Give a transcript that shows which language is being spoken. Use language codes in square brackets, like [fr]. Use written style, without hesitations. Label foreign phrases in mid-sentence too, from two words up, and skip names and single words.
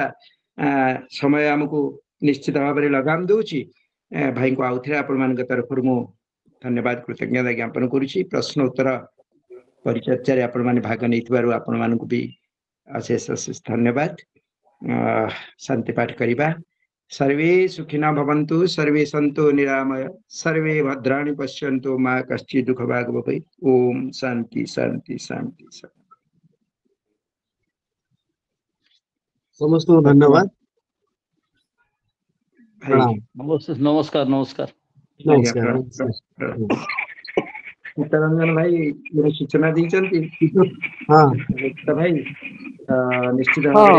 [or] ସମୟ ଆମକୁ ନିଶ୍ଚିତ ଭାବରେ ଲଗାମ ଦଉଛି। ଭାଇଙ୍କୁ ଆଉଥରେ ଆପଣମାନଙ୍କ ତରଫରୁ ମୁଁ ଧନ୍ୟବାଦ କୃତଜ୍ଞତା ଜ୍ଞାପନ କରୁଛି। ପ୍ରଶ୍ନ ଉତ୍ତର ପରିଚର୍ଚ୍ଚାରେ ଆପଣମାନେ ଭାଗ ନେଇଥିବାରୁ ଆପଣମାନଙ୍କୁ ବି ଅଶେଷ ଅଶେଷ ଧନ୍ୟବାଦ। ଶାନ୍ତି ପାଠ କରିବା। [sa] सर्वे सुखिनः भवन्तु, सर्वे सन्तु निरामय, सर्वे भद्राणि पश्यन्तु, मा कश्चित् दुःखभाग् भवेत्। ओम शांति शांति शांति शांति। [or] ସମସ୍ତଙ୍କୁ ଧନ୍ୟବାଦ। ଭାଇ ନମସ୍କାର ନମସ୍କାର। ଚିତ୍ତରଞ୍ଜନ ଭାଇ ଗୋଟେ ସୂଚନା ଦେଇଛନ୍ତି ଭାଇ, ନିଶ୍ଚିତ ଭାବରେ